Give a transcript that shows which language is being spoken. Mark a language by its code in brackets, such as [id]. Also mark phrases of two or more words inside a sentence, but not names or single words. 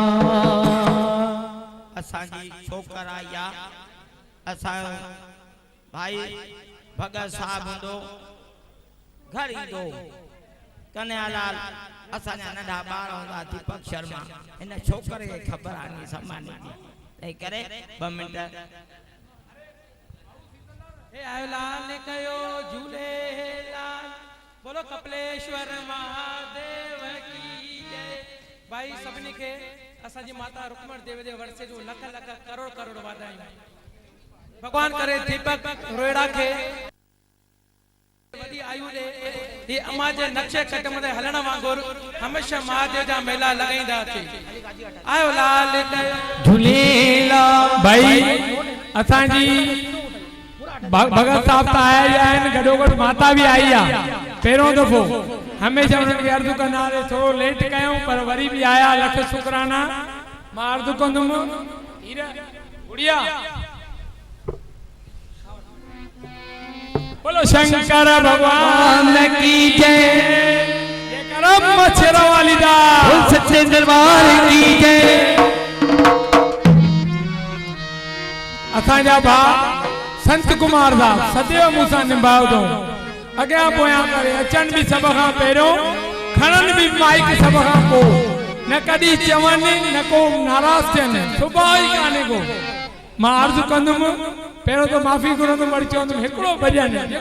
[sd] असांजी छोकरा या असां भाई भगत साहब हूंदो घर ईंदो कन्हैयालाल असांजा नंढा ॿार हूंदा दीपक शर्मा हिन छोकरे खे ख़बर आहे सम्मान तंहिं करे 2 मिंट हे आयो लाल ने कयो झूलेलाल [hi] बोलो कपिलेश्वर महादेव की जय [sd] भाई सभिनी खे असांजी माता रुक्मणी देवी जे वर्षे जो लख लख करोड़ करोड़ वाधायूं भगवान करे दीपक रोहिड़ा खे वॾी आयु ॾे ही अमा जे नक्शे कदम ते हलण वांगुर हमेशा महादेव जा मेला लॻाईंदा थी आयो लाल कयो झूलेलाल भाई असांजी भगत साहब त आया ई आहिनि गॾोगॾु माता बि आई आहे पहिरियों दफ़ो हमेशह उन्हनि खे अर्ज़ु कंदा हाणे थोरो लेट कयूं पर वरी बि आया लख शुक्राना मां अर्ज़ु कंदुमि गुड़िया [hi] बोलो शंकर भगवान की जय [sd] करम मच्छरों वाली दा [hi] सच्चे दरबार की जय [sd] असांजा भाउ संत कुमार साहब सदैव मूंसां निभाउ अथऊं अॻियां पोयां करे अचनि बि सभ खां पहिरियों खणनि बि माइक सभ खां पोइ न कॾहिं चवनि न को नाराज़ थियनि सुभाउ ई कान्हे को मां अर्ज़ु कंदुमि पहिरियों त माफ़ी घुरंदुमि वरी चवंदुमि हिकिड़ो भॼन